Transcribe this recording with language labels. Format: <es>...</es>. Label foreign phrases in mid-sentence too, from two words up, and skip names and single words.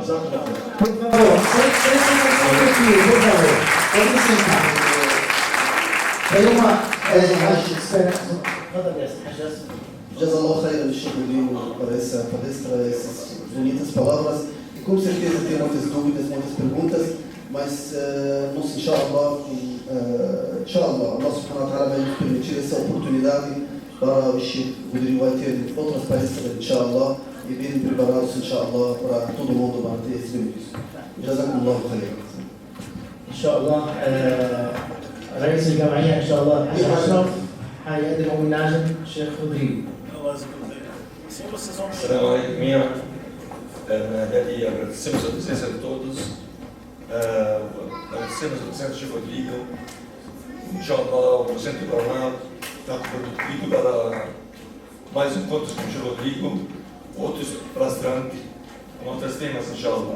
<pt>Por favor, pode sentar. Tem</pt> <ar>جزاك الله خيرا,</ar> <pt>Sheikh Rodrigo, por essa palestra, essas bonitas palavras. E com certeza tem muitas dúvidas, muitas perguntas, mas nós,</pt> <ar>إن شاء الله، الله سبحانه وتعالى</ar> <pt>vai nos permitir essa oportunidade para o Sheikh Rodrigo vai ter outras palestras, inshallah, e virem preparados, inshallah, para todo mundo manter esse benefício.</pt> <ar>جزاكم الله خيرا. شاء الله رئيس الجمعية إن شاء الله أشرف هيقدم homenagem الشيخ رودريجو.</ar> <pt>Serão aí minha e agradecemos a presença de todos, agradecemos a presença de Rodrigo, İnşallah o presidente do Paraná está produtivo para mais encontros com o Rodrigo, outros palestrantes, com outros temas, inshallah.</pt>